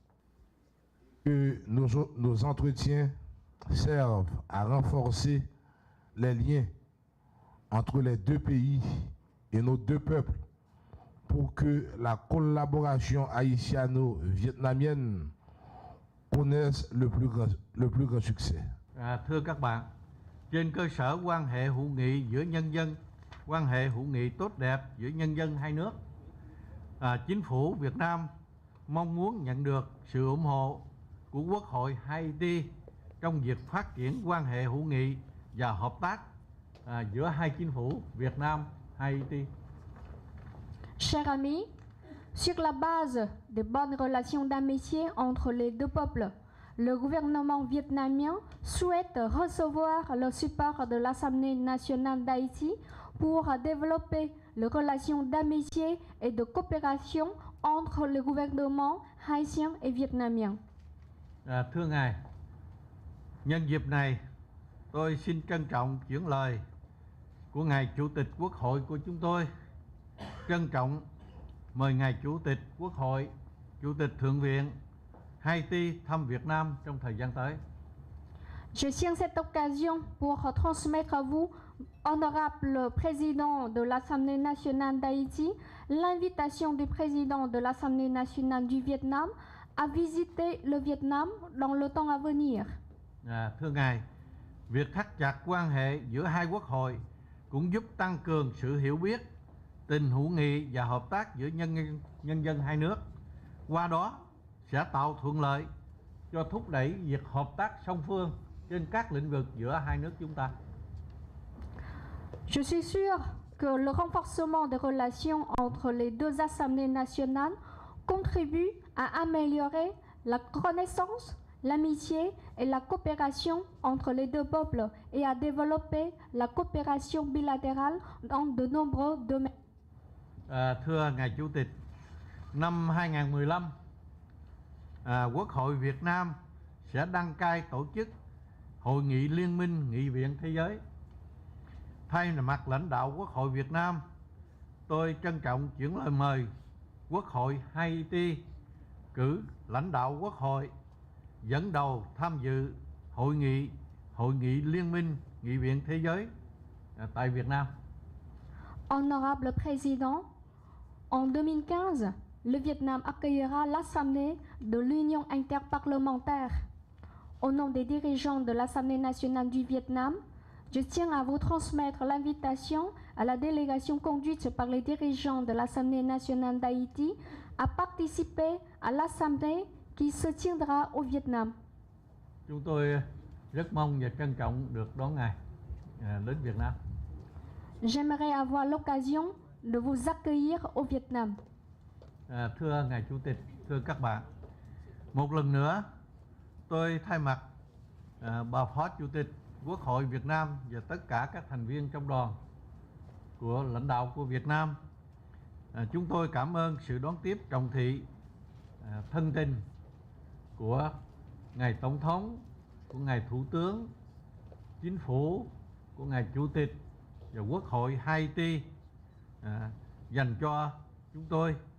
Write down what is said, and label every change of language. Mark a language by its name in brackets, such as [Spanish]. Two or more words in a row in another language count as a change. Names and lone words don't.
[French] Que nos entretiens servent à renforcer les liens entre les deux pays et nos deux peuples pour que la collaboration haïtiano-vietnamienne connaisse le plus grand succès. [Vietnamese] Thưa các bạn, trên cơ sở quan hệ hữu nghị giữa nhân dân, quan hệ hữu nghị tốt đẹp giữa nhân dân hai nước, chính phủ Việt Nam mong muốn nhận được sự ủng hộ của Quốc hội Haiti trong việc phát triển quan hệ hữu nghị và hợp tác giữa hai chính phủ Việt Nam Haiti. [French] Chers amis, sur la base de bonnes relations d'amitié entre les deux peuples, le gouvernement vietnamien souhaite recevoir le support de l'Assemblée nationale d'Haïti pour développer les relations d'amitié et de coopération entre le gouvernement haïtien et vietnamien. [Vietnamese] Thưa Ngài, nhân dịp này tôi xin trân trọng chuyển lời của Ngài Chủ tịch Quốc hội của chúng tôi. Trân trọng mời Ngài Chủ tịch Quốc hội, Chủ tịch Thượng viện Haiti thăm Việt Nam trong thời gian tới. [French] Je tiens cette occasion pour transmettre à vous, honorable président de l'Assemblée nationale d'Haïti, l'invitation du président de l'Assemblée nationale du Vietnam à visiter le Vietnam dans le temps à venir. [Vietnamese] Thưa Ngài, việc thắt chặt quan hệ giữa hai quốc hội cũng giúp tăng cường sự hiểu biết, tình hữu nghị và hợp tác giữa nhân dân hai nước. Qua đó sẽ tạo thuận lợi cho thúc đẩy việc hợp tác song phương trên các lĩnh vực giữa hai nước chúng ta. [French] Je suis sûr que le renforcement des relations entre les deux assemblées nationales contribue à améliorer la connaissance, l'amitié et la coopération entre les deux peuples et à développer la coopération bilatérale dans de nombreux domaines. [Vietnamese] Thưa Ngài Chủ tịch, năm 2015, Quốc hội Việt Nam sẽ đăng cai tổ chức Hội nghị Liên minh Nghị viện Thế giới. Thay mặt lãnh đạo Quốc hội Việt Nam, tôi trân trọng chuyển lời mời Quốc hội Haiti cử lãnh đạo Quốc hội dẫn đầu tham dự Hội nghị Liên minh Nghị viện Thế giới tại Việt Nam. [French] Honorable Président, en 2015, le Vietnam accueillera l'Assemblée de l'Union interparlementaire. Au nom des dirigeants de l'Assemblée nationale du Vietnam, je tiens à vous transmettre l'invitation à la délégation conduite par les dirigeants de l'Assemblée nationale d'Haïti à participer à l'Assemblée qui se tiendra au Vietnam. [Vietnamese] Chúng tôi rất mong và trân trọng được đón Ngài đến Việt Nam. [French] J'aimerais avoir l'occasion de vous accueillir au Vietnam. [Vietnamese] Thưa Ngài Chủ tịch, thưa các bạn, một lần nữa tôi thay mặt bà Phó Chủ tịch Quốc hội Việt Nam và tất cả các thành viên trong đoàn của lãnh đạo của Việt Nam, chúng tôi cảm ơn sự đón tiếp trọng thị, thân tình của Ngài Tổng thống, của Ngài Thủ tướng, Chính phủ, của Ngài Chủ tịch và Quốc hội Haiti dành cho chúng tôi.